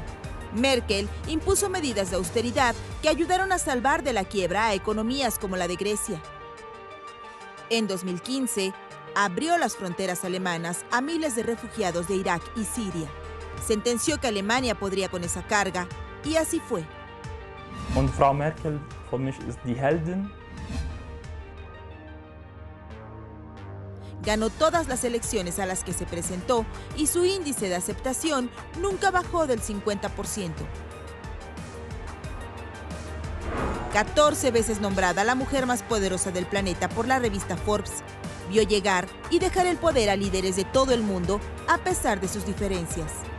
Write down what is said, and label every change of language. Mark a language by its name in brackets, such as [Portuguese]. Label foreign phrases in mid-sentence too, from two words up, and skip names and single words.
[Spanish] Merkel impuso medidas de austeridad que ayudaron a salvar de la quiebra a economías como la de Grecia. En 2015, abrió las fronteras alemanas a miles de refugiados de Irak y Siria. Sentenció que Alemania podría con esa carga, y así fue. [German] Und Frau Merkel für mich ist die Heldin. [Spanish] Ganó todas las elecciones a las que se presentó y su índice de aceptación nunca bajó del 50%. 14 veces nombrada la mujer más poderosa del planeta por la revista Forbes, vio llegar y dejar el poder a líderes de todo el mundo a pesar de sus diferencias.